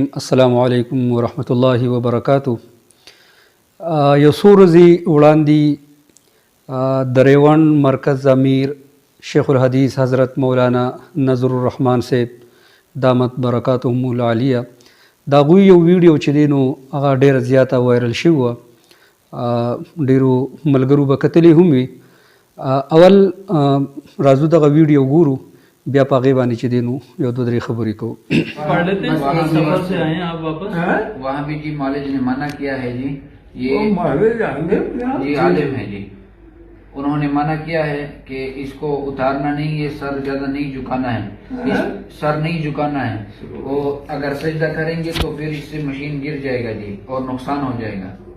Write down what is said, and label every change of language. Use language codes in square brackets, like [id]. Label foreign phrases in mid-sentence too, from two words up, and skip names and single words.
[ar] السلام علیکم ورحمۃ الله وبرکاتہ. [ps] یو څو ورځې وړاندې د ریوان مرکز امیر شیخ الحدیث حضرت مولانا نظر الرحمن صاحب [ar] دامت برکاتهم العالیه [ps] دا غوی یو ویډیو چې دی نو هغه ډیره زیاته وایرل شوی وه. ډیرو ملګرو به کتلی هم وي. اول راځو دغه ویډیو ګورو بیا په هغې باندې چې دی نو یو دو درې خبرې کوو. [ur] وہاں بھی جی مولوی جی نے منع کیا ہے جی. یہ جی عالم ہے جی. انہوں نے منع کیا ہے کہ اس کو اتارنا نہیں، یہ سر زیادہ نہیں جھکانا ہے، سر نہیں جھکانا ہے. وہ اگر سجدہ کریں گے تو پھر اس سے مشین گر جائے گا جی اور نقصان ہو جائے گا.